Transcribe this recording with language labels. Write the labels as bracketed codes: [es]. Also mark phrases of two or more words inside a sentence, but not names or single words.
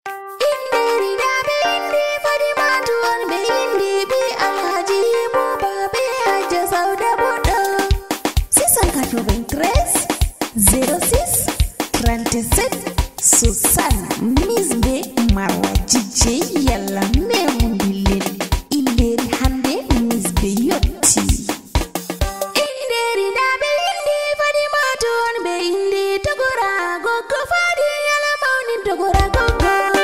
[ff] Inde Rinabe, inde Fadimatu, on be inde be Alhaji Buba, be Hajja Sauda Bodo. [fr] Six cent quatre-vingt-treize, zéro six, trente-sept, soixante. [ff] Miss be Marwa Jije, yalla me mundilin. Inde hande Miss be yotti. Inde Rinabe, inde Fadimatu, on be inde Togora, Gogo Fadi, yalla maunin Togora, Gogo.